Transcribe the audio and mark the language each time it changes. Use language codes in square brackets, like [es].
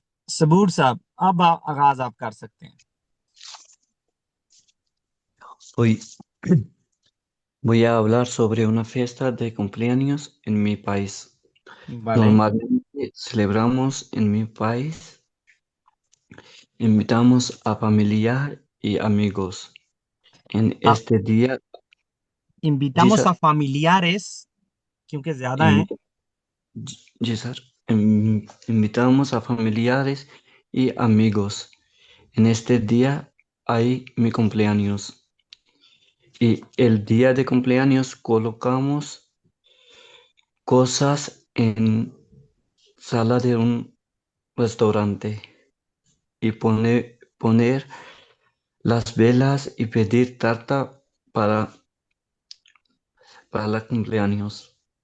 [hi] सबूर साहब, अब आगाज आप कर सकते हैं। [es] hoy voy a hablar sobre una fiesta de cumpleaños en mi país. vale। Normalmente celebramos en mi país, invitamos a familiar y amigos. En आ, este día, जी invitamos [hi] sir, [es] a familiares [hi] क्योंकि ज्यादा हैं। [es] invita- [hi] ji sir, [es] invitamos a familiares y amigos. En este día hay mi cumpleaños y el día de cumpleaños colocamos cosas en sala de un restaurante y poner las velas y pedir tarta para, para el cumpleaños.